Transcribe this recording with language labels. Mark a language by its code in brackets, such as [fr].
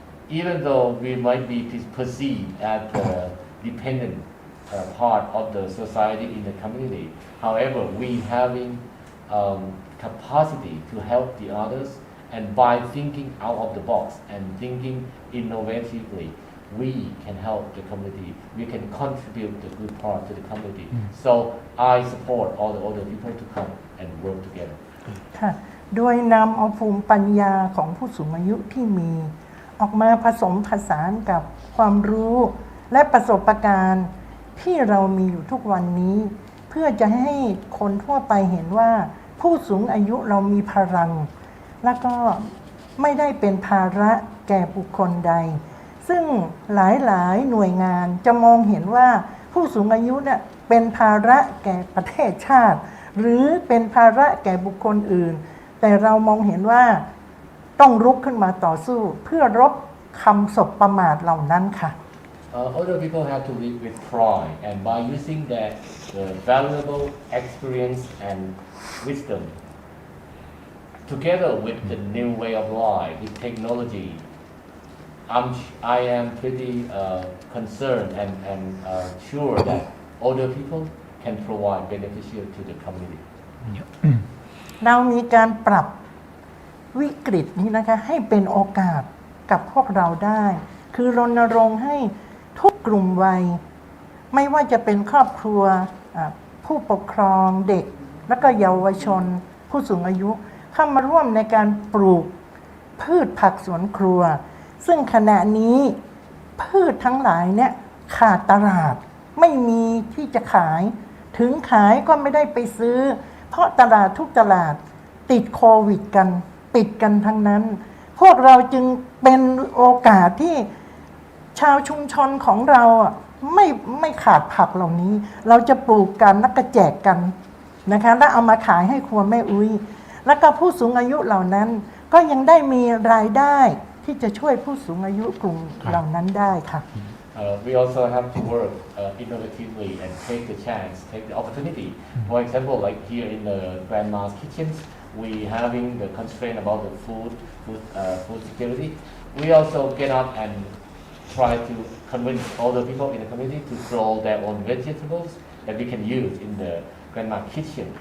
[en] Even though we might be perceived as the dependent part of the society in the community, however, we having capacity to help the others, and by thinking out of the box and thinking innovatively, we can help the community. We can contribute the good part to the community. So I support all the older people to come and work together. [th] ค่ะโดยนำเอาภูมิปัญญาของผู้สูงอายุที่มีออกมาผสมผสานกับความรู้และประสบการณ์ที่เรามีอยู่ทุกวันนี้เพื่อจะให้คนทั่วไปเห็นว่าผู้สูงอายุเรามีพลังแล้วก็ ไม่ได้เป็นภาระแก่บุคคลใดซึ่งหลายหน่วยงานจะมองเห็นว่าผู้สูงอายุเนี่ยเป็นภาระแก่ประเทศชาติหรือเป็นภาระแก่บุคคลอื่นแต่เรามองเห็นว่าต้องลุกขึ้นมาต่อสู้เพื่อรบคำสบประมาทเหล่านั้นค่ะ [en] Older people have to live with pride, and by using that valuable experience and wisdom, together with the new way of life, with technology, I am pretty concerned and sure that older people can provide beneficial to the community. [th] เรามีการปรับวิกฤตนี้นะคะให้เป็นโอกาสกับพวกเราได้คือรณรงค์ให้ทุกกลุ่มวัยไม่ว่าจะเป็นครอบครัว ผู้ปกครองเด็กและก็เยาวชนผู้สูงอายุเข้ามาร่วมในการปลูกพืชผักสวนครัวซึ่งขณะนี้พืชทั้งหลายเนี่ยขาดตลาดไม่มีที่จะขายถึงขายก็ไม่ได้ไปซื้อเพราะตลาดทุกตลาดติดโควิดกันปิดกันทั้งนั้นพวกเราจึงเป็นโอกาสที่ชาวชุมชนของเรา ไม่ขาดผักเหล่านี้เราจะปลูกกันแล้วก็แจกกันนะคะแล้วเอามาขายให้ครัวแม่อุ้ยแล้วก็ผู้สูงอายุเหล่านั้นก็ยังได้มีรายได้ที่จะช่วยผู้สูงอายุกลุ่มเหล่านั้นได้ค่ะ [en] We also have to work innovatively and take the chance, take the opportunity. For example, like here in the grandma's kitchens, we having the constraint about the food security. We also get up and try to convince older people in the community to grow their own vegetables that we can use in the grandma kitchen.